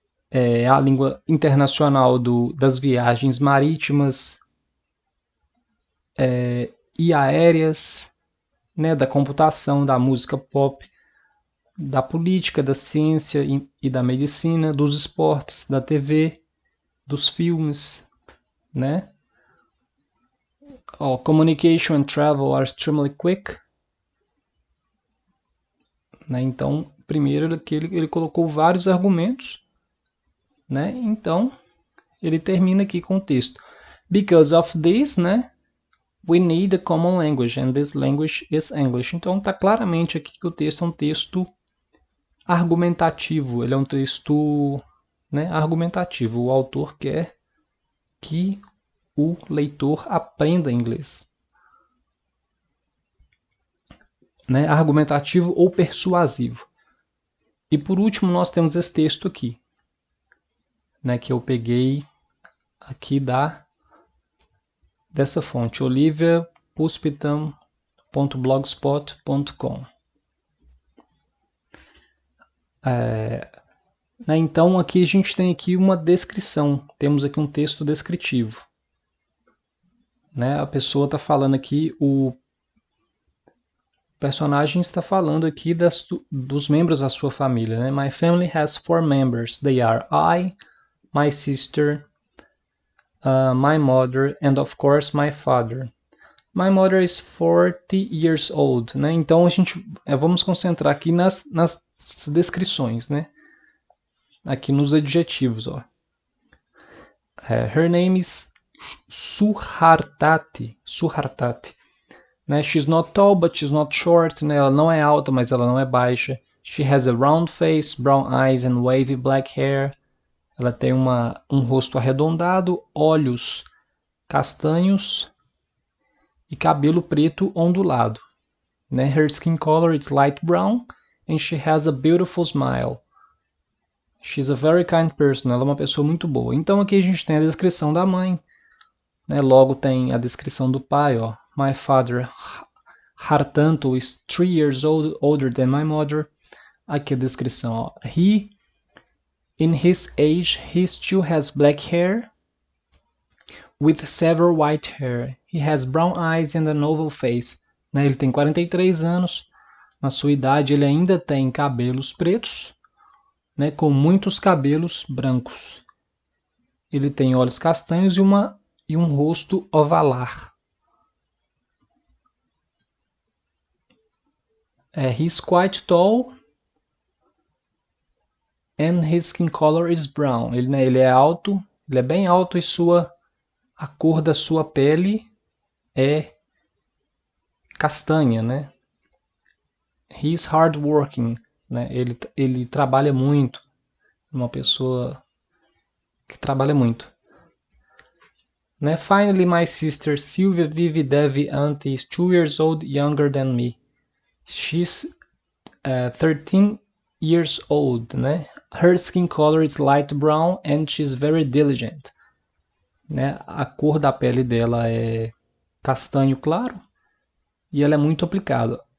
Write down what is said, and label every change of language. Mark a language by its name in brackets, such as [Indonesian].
[Portuguese] É a língua internacional das viagens marítimas e aéreas, né? Da computação, da música pop, da política, da ciência e da medicina, dos esportes, da TV, dos filmes, né? [English] Communication and travel are extremely quick. Né? [Portuguese] Então, primeiro ele colocou vários argumentos, né? Então, ele termina aqui com o texto. [English] Because of this, [Portuguese] né? [English] We need a common language, and this language is English. [Portuguese] Então, está claramente aqui que o texto é um texto argumentativo. Ele é um texto, né, argumentativo. O autor quer que o leitor aprenda inglês. Né? Argumentativo ou persuasivo. E por último, nós temos esse texto aqui, né, que eu peguei aqui dessa fonte, oliviapuspitam.blogspot.com. Né, então aqui a gente tem aqui uma descrição, temos aqui um texto descritivo. Né, a pessoa está falando aqui, o personagem está falando aqui dos membros da sua família. [English] Né? My family has 4 members. They are I, my sister, my mother, and of course my father. My mother is 40 years old. Né? [Portuguese] Então a gente vamos concentrar aqui nas descrições, né? Aqui nos adjetivos. Ó. [English] Her name is Suhartati. [Portuguese] Né? [English] She's not tall, but she's not short. Né? [Portuguese] Ela não é alta, mas ela não é baixa. [English] She has a round face, brown eyes and wavy black hair. [Portuguese] Ela tem um rosto arredondado, olhos castanhos e cabelo preto ondulado. Né? [English] Her skin color is light brown and she has a beautiful smile. She's a very kind person. [Portuguese] Ela é uma pessoa muito boa. Então aqui a gente tem a descrição da mãe. Né? Logo tem a descrição do pai. Ó. [English] My father, Hartanto, is 3 years older than my mother. [Portuguese] Aqui a descrição. Ó. [English] In his age, he still has black hair with several white hair. He has brown eyes and an oval face. [Portuguese] Né? Ele tem 43 anos. Na sua idade, ele ainda tem cabelos pretos, né? Com muitos cabelos brancos. Ele tem olhos castanhos e um rosto ovalar. [English] He's quite tall and his skin color is brown. [Portuguese] Ele é alto, ele é bem alto e a cor da sua pele é castanha, né? [English] He's hardworking, [Portuguese] né? Ele trabalha muito. Uma pessoa que trabalha muito. Né? [English] Finally, my sister Sylvia Vivi Devi Auntie is 2 years old younger than me. She's 13 years old. Né? Her skin color is light brown and she's very diligent. Né? [Portuguese] A cor da pele dela é castanho claro e ela é muito aplicada.